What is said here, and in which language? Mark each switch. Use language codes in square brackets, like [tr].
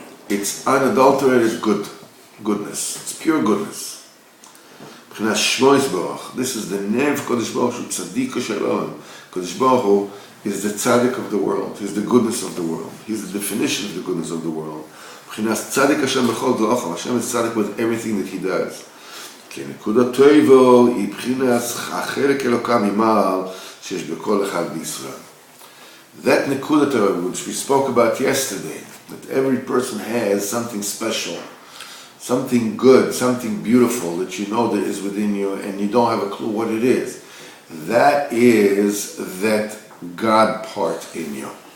[en] It's unadulterated goodness. It's pure goodness. [he] B'chinas shmois baruch. [en] This is the nev Kodesh Baruch Hu tzadik shalom. Kodesh Baruch Hu is the tzaddik of the world. He's the goodness of the world. He's the definition of the goodness of the world. [he] B'chinas tzadik Hashem b'chol d'ocham. [en] Hashem is tzaddik with everything that He does. [he] כי נקודה טויבו היא בחינת החלק אלוקה ממעל שיש בכל אחד בישראל. [en] That nekuda Torah, which we spoke about yesterday, that every person has something special, something good, something beautiful that you know that is within you and you don't have a clue what it is. That is that God part in you.